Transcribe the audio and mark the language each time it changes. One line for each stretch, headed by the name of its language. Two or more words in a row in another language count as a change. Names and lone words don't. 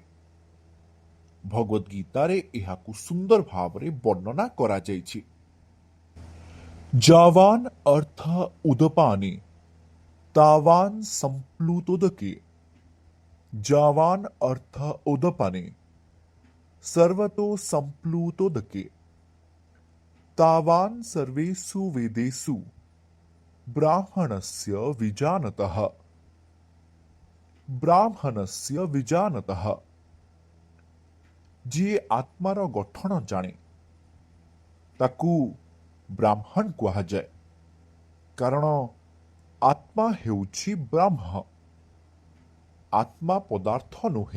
Odia: ଭଗବଦ୍ ଗୀତାରେ ଏହାକୁ ସୁନ୍ଦର ଭାବରେ ବର୍ଣ୍ଣନା କରାଯାଇଛି।
Sanskrit: ଯାବାନ୍ ଅର୍ଥ ଉଦପାନେ ତାବାନ୍ ସମ୍ପ୍ଲୁତୋଦକେ, ଯାବାନ୍ ଅର୍ଥ ଉଦପାନେ सर्वतो संप्लुतोदके, तावान् सर्वेषु वेदेषु ବ୍ରାହ୍ମଣସ୍ୟ ବିଜାନତଃ ବ୍ରାହ୍ମଣସ୍ୟ ବିଜାନତଃ
Odia: ଯିଏ ଆତ୍ମାର ଗଠନ ଜାଣେ ତାକୁ ବ୍ରାହ୍ମଣ କୁହାଯାଏ। କାରଣ ଆତ୍ମା ହେଉଛି ବ୍ରହ୍ମ, ଆତ୍ମା ପଦାର୍ଥ ନୁହେଁ।